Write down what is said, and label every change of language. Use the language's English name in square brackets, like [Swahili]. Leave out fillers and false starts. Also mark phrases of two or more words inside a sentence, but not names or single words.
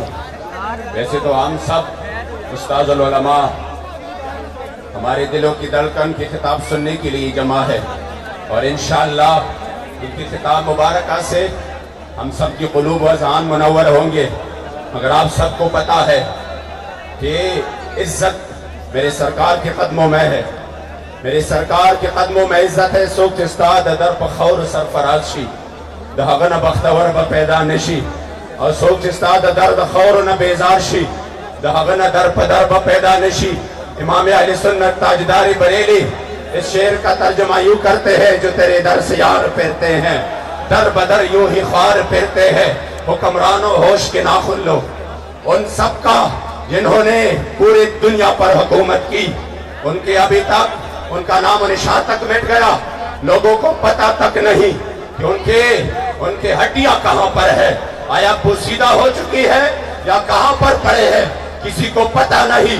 [Urdu] ویسے تو ہم سب استاذ العلماء ہمارے دلوں کی دھڑکن کی خطاب سننے کے لیے جمع ہے، اور انشاءاللہ ان کی خطاب مبارکہ سے ہم سب کی قلوب و اذہان منور ہوں گے، مگر آپ سب کو پتا ہے کہ عزت میرے سرکار کے قدموں میں ہے، میرے سرکار کے قدموں میں عزت ہے۔ [Pashto] سوکت استاد در پخور سرفراز شی دہغن بختور با پیدا نشی، اور سوکت استاد در دخور نہ بیزار شی دہغن در پدر با پیدا نشی۔ [Urdu] امام اہل سنت تاجدار بریلی اس شعر کا ترجمہ یوں کرتے ہیں، جو تیرے در سے یار پھرتے ہیں در بدر یوں ہی خوار پھرتے ہیں، حکمرانوں ہوش کے ناخن لو ان سب کا جنہوں نے پوری دنیا پر حکومت کی، ان کے ابھی تک ان کا نام و نشان تک مٹ گیا، لوگوں کو پتہ تک نہیں کہ ان کے ہڈیاں کہاں پر ہے، آیا پوسیدہ ہو چکی ہے یا کہاں پر پڑے ہیں، کسی کو پتہ نہیں۔